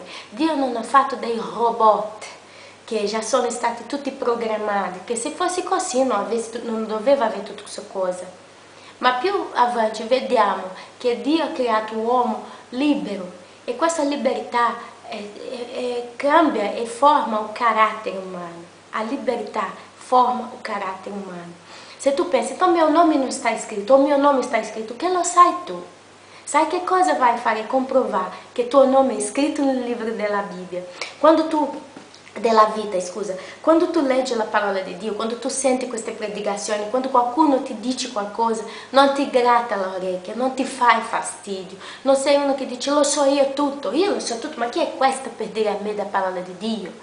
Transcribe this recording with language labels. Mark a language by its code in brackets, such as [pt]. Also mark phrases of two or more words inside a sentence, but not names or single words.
[it] Dio non ha fatto dei robot che già sono stati tutti programmati, che se fosse così non doveva avere tutte queste cose. Ma più avanti vediamo che Dio ha creato l'uomo libero e questa libertà cambia e forma il carattere umano. A libertà forma il carattere umano. Se tu pensi: [pt] então meu nome [it] non sta scritto, o mio nome sta scritto, che lo sai tu? Sai che cosa vai a fare? Comprovare che tuo nome è scritto nel libro della Bibbia. Della vita, scusa. Quando tu leggi la parola di Dio, quando tu senti queste predicazioni, quando qualcuno ti dice qualcosa, non ti gratta l'orecchia, non ti fai fastidio, non sei uno che dice: lo so io lo so tutto, ma chi è questo per dire a me la parola di Dio?